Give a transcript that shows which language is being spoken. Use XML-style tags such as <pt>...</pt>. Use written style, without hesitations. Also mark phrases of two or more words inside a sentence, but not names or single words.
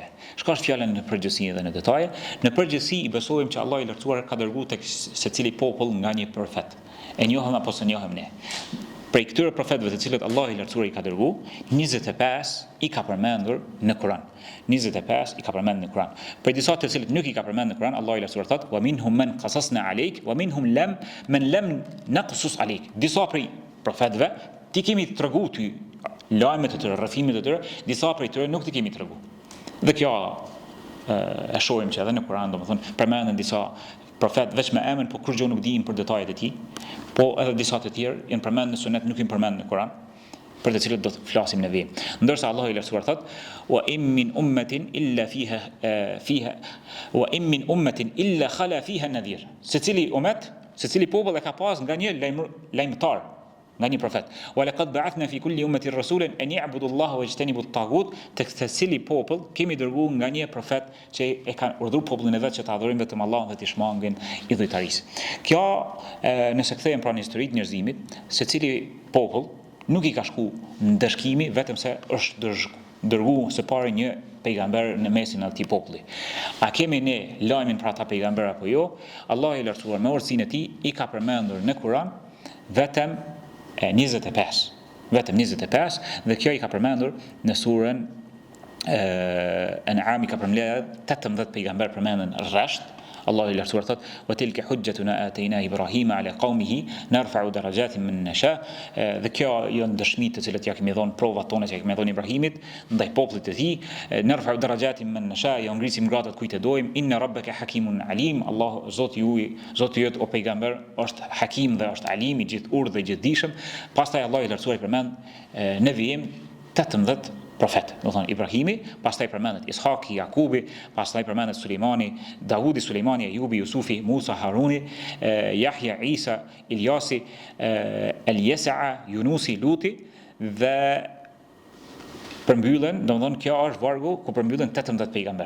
<sq>Çka është fjala në përgjithësi dhe në detaje? Në përgjithësi i besojmë që Allahu i lartësuar ka dërguar tek secili popull nga një profet. E njohëm apo s'e njohëm ne. Prej këtyre profetëve të cilët Allahu i lartësuar i ka dërguar, 25 i ka përmendur në Kur'an. 25 i ka përmendur në Kur'an. Për disa të cilët nuk i ka përmendur në Kur'an, Allahu i lartësuar thotë:</sq> <ar>"ومنهم من قصصنا عليك ومنهم من لم نقصص عليك."</ar> <sq>Disa prej profetëve ti kemi treguar ty lajmet e tyre, rrëfimet e tyre, disa prej tyre nuk ti kemi treguar. Dhe kjo e shohim që edhe në Kur'an, domethënë, përmenden disa profet veç me emrin, po kurrë nuk dinë për detajet e tij, po edhe disa të tjerë janë përmendur në Sunet, nuk janë përmendur në Kur'an, për të cilët do të flasim në vijim. Ndërsa Allahu i lartësuar thotë:</sq> <ar>"وإن من أمة إلا فيها وإن من أمة إلا خلا فيها نذير."</ar> <sq>Secili umet, secili popull e ka pas nga një lajmëtar, nga një profet.</sq> <ar>"ولقد بعثنا في كل أمة رسولا أن يعبدوا الله ويجتنبوا الطاغوت."</ar> <sq>Tek secili popull kemi dërguar nga një profet që e kanë urdhëruar popullin e vet që të adhurojnë vetëm Allahun dhe të shmangin idhujtarisë. Kjo nëse kthehen pra në historitë e njerëzimit, secili popull nuk i ka shku në dëshkimi vetëm se është dërguar së pari një pejgamber në mesin e atij populli. A kemi ne lajmin për ata pejgamber apo jo? Allahu i lartësuar me urtësinë e tij i ka përmendur në Kur'an vetëm 25. Vetëm 25 dhe kjo i ka përmendur në surën An'am, i ka përmendur 18 pejgamber përmenden rresht. Allahu i lartësuar thotë:</sq> <ar>"وتلك حجتنا آتينا إبراهيم على قومه نرفع درجات من نشاء."</ar> <sq>Dhe kjo janë dëshmitë të cilët ja kemi dhënë provat tona që ja kemi dhënë Ibrahimit ndaj popullit të tij.</sq> <ar>نرفع درجات من نشاء,</ar> <sq>ja ngrisim gradat kujt e dojmë.</sq> <ar>إن ربك حكيم عليم.</ar> <sq>Allah Zoti jot o pejgamber është hakim dhe është alim, i gjithë urtë dhe i gjithë dijshëm. Pastaj Allahu i lartësuar i përmend në vijim 18 profet, do thonë Ibrahimi, pastaj përmendet Ishaki, Jakubi, pastaj përmendet Sulejmani, Davudi, Sulejmani, Ajubi, Jusufi, Musa, Haruni, Yahya, Isa, Ilyasi, Eliesaa, Yunusi, Luti dhe përmbyllen, domethënë kjo është vargu ku përmbyllen 18 pejgamber.</sq>